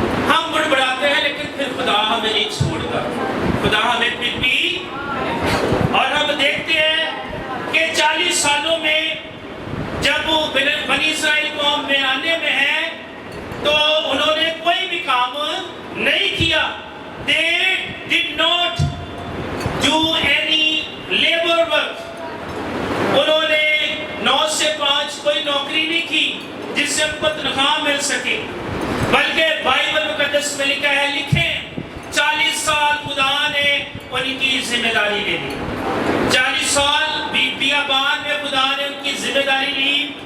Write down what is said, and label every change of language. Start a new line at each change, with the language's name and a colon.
Hindi: हम बुड़बुड़ाते हैं लेकिन फिर खुदा हमें नहीं छोड़ता, खुदा हमें फिर भी, और हम देखते हैं कि 40 सालों में जब वो बनी इस्राएल कौम वीराने में है, तो उन्होंने कोई भी काम नहीं किया।
English: They did not do any labor work।
Hindi: उन्होंने 9 से 5 कोई नौकरी नहीं की जिससे उनको तनख्वाह मिल सके, बल्कि बाइबल मुकद्दस में लिखा है, लिखें 40 साल खुदा ने उनकी जिम्मेदारी ले ली। 40 साल बियाबान में खुदा ने उनकी जिम्मेदारी ली,